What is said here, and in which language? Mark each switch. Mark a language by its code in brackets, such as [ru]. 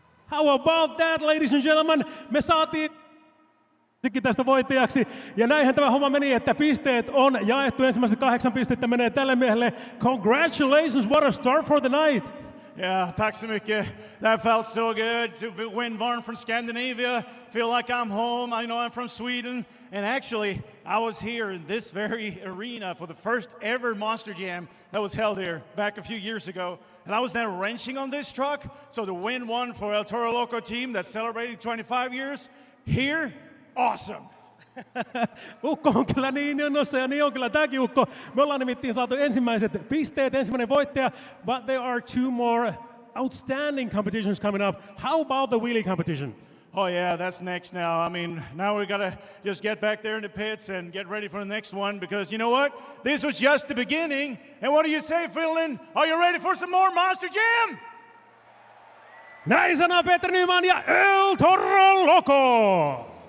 [en] How about that, ladies and gentlemen? [fi] Me saatiin tästä voittajaksi. Ja näinhän tämä homma meni, että pisteet on jaettu. Ensimmäiset 8 pistettä menee tälle miehelle. [en] Congratulations, what a start for the night. [sv] Yeah, tack så mycket. [en] That felt so good to win one from Scandinavia. Feel like I'm home. I know I'm from Sweden. And actually, I was here in this very arena for the first ever Monster Jam that was held here back a few years ago. And I was then wrenching on this truck. So to win one for El Toro Loco team that's celebrating 25 years here, awesome. [fi] Ukko on kyllä niin innossa ja niin on kyllä tämäkin ukko. Me ollaan nimittäin saatu ensimmäiset pisteet, ensimmäinen voittaja, [en] but there are 2 more outstanding competitions coming up. How about the wheelie competition? Oh yeah, that's next now. I mean, now we gotta just get back there in the pits and get ready for the next one because you know what? This was just the beginning. And what do you say, Finland? Are you ready for some more Monster Jam? [fi] Näin sanoo Peter Nyman ja El Toro Loco.